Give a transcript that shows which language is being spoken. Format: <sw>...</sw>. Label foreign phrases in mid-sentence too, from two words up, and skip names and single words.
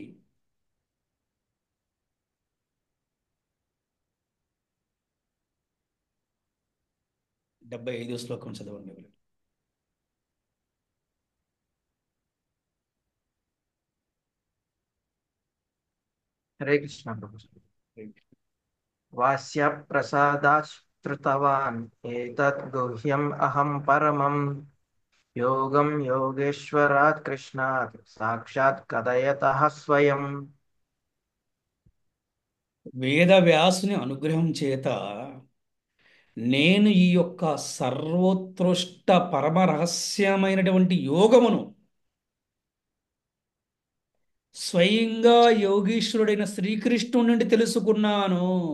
<te>75వ శ్లోకం చదవండి.</te> <sa>హరే కృష్ణ</sa> <te>ప్రభుజీ.</te> <sa>వాస్య ప్రసాదాశ్రుతవాన్ ఏతత్ గుహ్యం అహం పరమం योगं योगेश्वरात् कृष्णात् साक्षात् कथयतः स्वयं।</sa> <te>వేద వ్యాసుని అనుగ్రహం చేత నేను ఈ యొక్క సర్వోత్కృష్ట పరమ రహస్యమైనటువంటి యోగమును స్వయంగా యోగీశ్వరుడైన శ్రీకృష్ణుడి నుండి తెలుసుకున్నాను.</te>